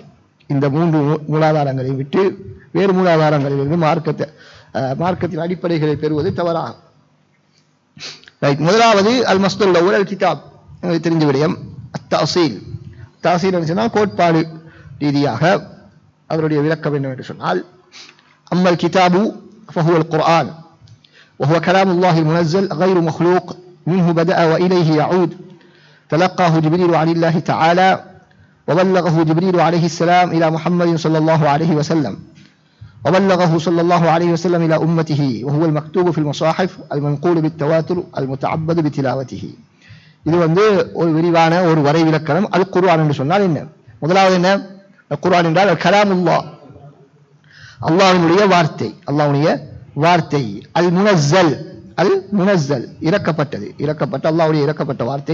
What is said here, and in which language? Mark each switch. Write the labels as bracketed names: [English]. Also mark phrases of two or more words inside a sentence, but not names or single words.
[Tamil] இந்த 3 மூலாதாரங்களை விட்டு வேறு மூலாதாரங்களிலிருந்து மார்க்கத்தின் அடிப்படைகளை பெறுவது தவறாகும். முதலாவது [Arabic] المصدر الأول الكتاب, [Tamil] தெரிந்த விடயம். அத்தஅசீல், தஅசீல் என்று சொன்னால் கோட்பாடு ரீதியாக அவருடைய விளக்கம் என்னவென்று சொன்னால், [Arabic] أما الكتاب فهو القرآن وهو كلام الله المنزل غير مخلوق منه بدأ وإليه يعود تلقاه جبريل عن الله تعالى وبلغه جبريل عليه السلام إلى محمد صلى الله عليه وسلم وبلغه صلى الله عليه وسلم إلى أمته وهو المكتوب في المصاحف المنقول بالتواتر المتعبد بتلاوته. [Tamil] இது வந்து ஒரு விரிவான ஒரு வரை விளக்கம். அல் குர்ஆன் என்று சொன்னால் என்ன? முதலாவது என்ன? குர்ஆன் என்றால் கலாமுல்லாஹ், அல்லாஹ்வுடைய வார்த்தை. அல்லாஹ்வுடைய வார்த்தை. [Arabic] المنزل، المنزل [Tamil] இறக்கப்பட்டது, இறக்கப்பட்ட அல்லாஹ்வுடைய இறக்கப்பட்ட வார்த்தை.